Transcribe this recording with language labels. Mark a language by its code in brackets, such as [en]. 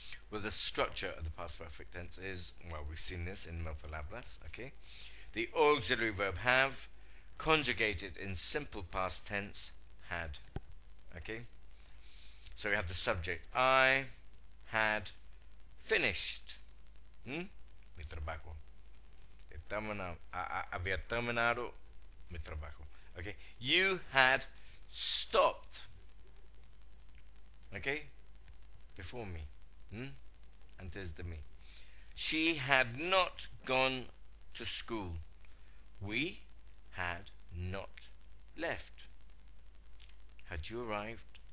[en] Well, the structure of the past perfect tense is, well, we've seen this in Palabras, okay? The auxiliary verb have, conjugated in simple past tense, had, okay? So we have the subject. I had finished [es] mi trabajo. Había terminado mi trabajo. [en] Okay? You had stopped, okay, before me, [es] antes de mí. [en] She had not gone to school. We had not left. Had you arrived?